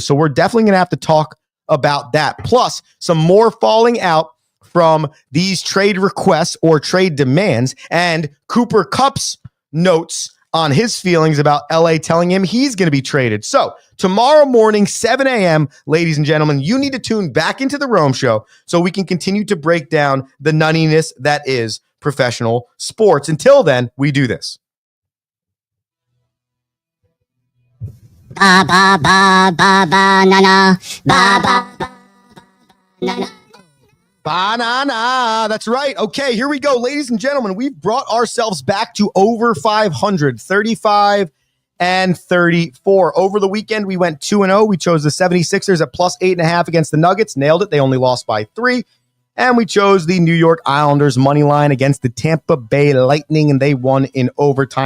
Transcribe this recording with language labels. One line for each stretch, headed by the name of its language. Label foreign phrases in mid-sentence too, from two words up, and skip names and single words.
English: So we're definitely going to have to talk about that. Plus, some more falling out from these trade requests or trade demands, and Cooper Kupp's notes on his feelings about LA telling him he's going to be traded. So tomorrow morning, 7 a.m., ladies and gentlemen, you need to tune back into the Rome Show so we can continue to break down the nuttiness that is professional sports. Until then, we do this. Ba ba ba ba ba na na ba ba ba na na. Banana. That's right. Okay, here we go. Ladies and gentlemen, we've brought ourselves back to over 500, 35 and 34. Over the weekend, we went 2-0. We chose the 76ers at plus 8.5 against the Nuggets. Nailed it. They only lost by 3. And we chose the New York Islanders money line against the Tampa Bay Lightning, and they won in overtime.